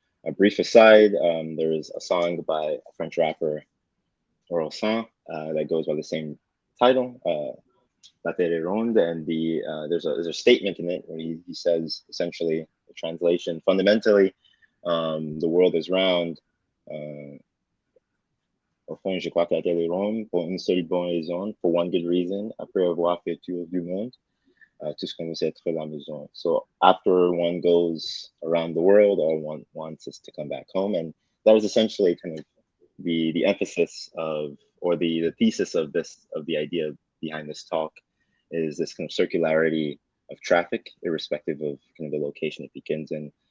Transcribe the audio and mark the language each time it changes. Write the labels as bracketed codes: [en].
[en] A brief aside, there is a song by a French rapper, Orelsan, that goes by the same title, La Terre Ronde, and there's a statement in it where he says essentially the translation fundamentally, the world is round. [fr] Au fond, je crois que la Terre est ronde pour une seule bonne raison, [en] for one good reason, [fr] après avoir fait tour du monde, tout ce qu'on veut c'est être la maison. [en] So after one goes around the world, all one wants is to come back home, and that was essentially kind of the emphasis of, or the thesis of the idea behind this talk, is this kind of circularity of traffic, irrespective of kind of the location it begins in.